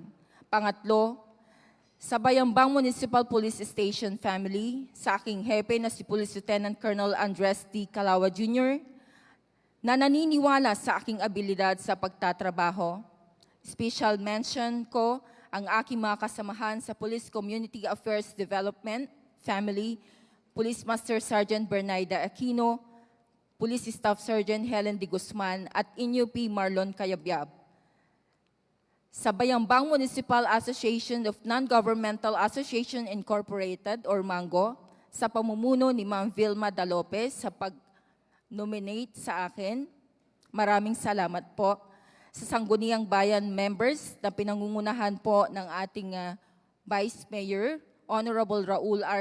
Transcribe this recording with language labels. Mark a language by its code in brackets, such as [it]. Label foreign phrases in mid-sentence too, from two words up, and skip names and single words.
[tl] Pangatlo, sa Bayambang Municipal Police Station family, sa aking hepe na si Police Lieutenant Colonel Andres T. Calawa Jr., na naniniwala sa aking abilidad sa pagtatrabaho. [en] Special mention [tl] ko ang aking mga kasamahan sa Police Community Affairs Development family, Police Master Sergeant Bernaida Aquino, Police Staff Sergeant Helen de Guzman at INUP Marlon Cayabyab. Sa Bayambang Municipal Association of Non-Governmental Association Incorporated or MANGO, sa pamumuno ni Ma'am Vilma Da Lopez sa pag-nominate sa akin. Maraming salamat po. Sa Sangguniang Bayan members na pinangungunahan po ng ating Vice Mayor, Honorable Raul R.